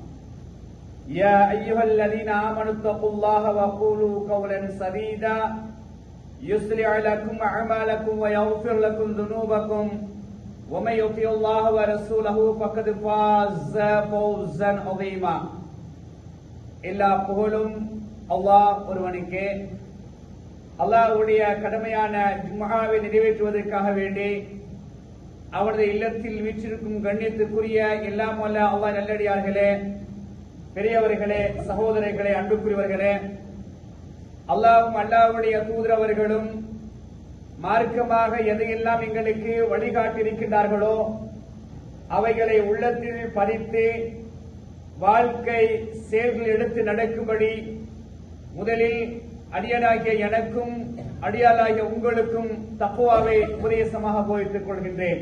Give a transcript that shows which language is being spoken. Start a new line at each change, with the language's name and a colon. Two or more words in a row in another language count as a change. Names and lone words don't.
Arabic: يا أيها الذين آمنوا اتقوا الله وقولوا قولا سديدا يصلح لكم أعمالكم ويغفر لكم ذنوبكم ومن يطع الله ورسوله فقد فاز فوزا عظيما
Tamil: எல்லா புகழும் அல்லாஹ் ஒருவனுக்கே. அல்லாஹ்வுடைய கடமையான ஜும்ஆவை நிறைவேற்றுவதற்காக வேண்டி அவரது இல்லத்தில் வீற்றிருக்கும் கண்ணியத்திற்குரிய எல்லாம் வல்ல அல்லாஹ் நல்லடியார்களே, பெரியவர்களே, சகோதரர்களே, அன்புக்குரியவர்களே, அல்லாஹ்வும் அல்லாஹ்வுடைய தூதர் அவர்களும் மார்க்கமாக எதையெல்லாம் எங்களுக்கு வழிகாட்டியிருக்கிறார்களோ அவைகளை உள்ளத்தில் பதித்து வாழ்க்கை செயல்கள் எடுத்து நடக்கும்படி முதலில் அடியானாகிய எனக்கும் அடியாளாகிய உங்களுக்கும் தக்வாவை உபதேசமாக போதித்துக் கொள்கின்றேன்.